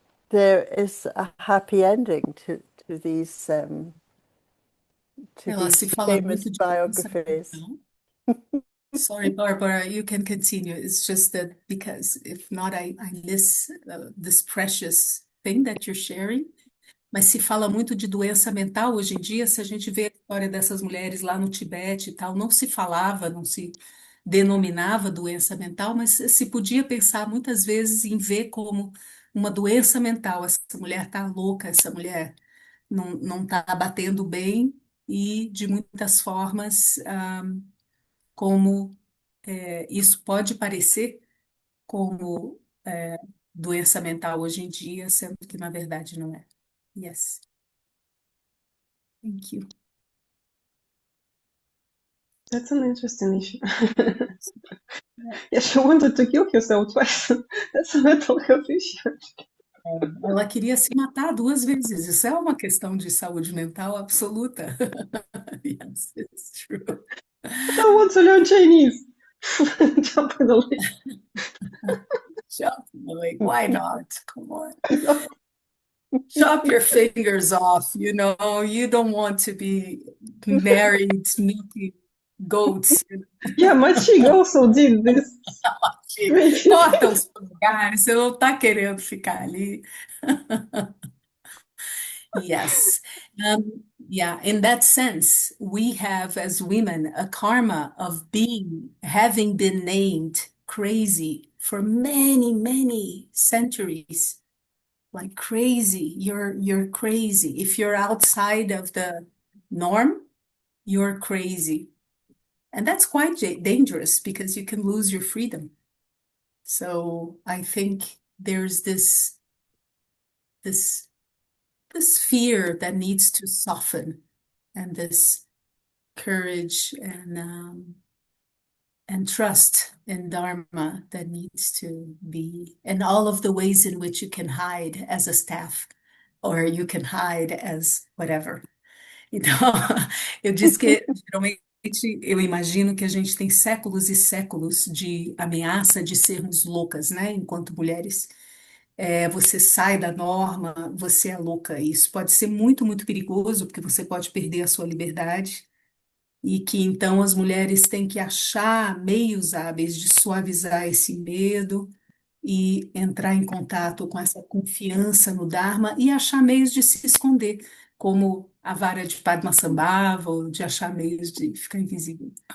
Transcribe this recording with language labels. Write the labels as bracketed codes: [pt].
[en] There is a happy ending to these [pt] Ela se fala [en] famous [pt] muito de doença [en] biographies. [pt] mental. [en] Sorry, Barbara, you can continue. It's just that because if not, I miss this precious thing that you're sharing. [pt] Mas se fala muito de doença mental hoje em dia. Se a gente vê a história dessas mulheres lá no Tibete e tal, não se falava, não se denominava doença mental, mas se podia pensar muitas vezes em ver como uma doença mental. Essa mulher tá louca, essa mulher não está batendo bem, e de muitas formas, como isso pode parecer como doença mental hoje em dia, sendo que na verdade não é. [en] Yes, thank you. That's an interesting issue. Yeah, she wanted to kill herself twice. That's a mental health issue. [pt] Ela queria se matar 2 vezes. Isso é uma questão de saúde mental absoluta. [en] Yes, it's true. I want to learn Chinese. Jump in the lake. Chop, like, why not? Come on. Chop your fingers off, you know. You don't want to be married, milking goats. Yeah, my chick also did this. [pt] Corta os lugares, você não está querendo ficar ali. [en] Yes. Yeah, in that sense, we have as women a karma of having been named crazy for many, many centuries. Like crazy, you're crazy. If you're outside of the norm, you're crazy. And that's quite dangerous because you can lose your freedom. So I think there's this fear that needs to soften, and this courage and trust in Dharma that needs to be, and all of the ways in which you can hide as a staff, or you can hide as whatever. [pt] Então, eu disse que geralmente eu imagino que a gente tem séculos e séculos de ameaça de sermos loucas, né, enquanto mulheres. Você sai da norma, você é louca. Isso pode ser muito, muito perigoso, porque você pode perder a sua liberdade, e que então as mulheres têm que achar meios hábeis de suavizar esse medo e entrar em contato com essa confiança no Dharma e achar meios de se esconder, como a vara de Padmasambhava, ou de achar meios de ficar invisível.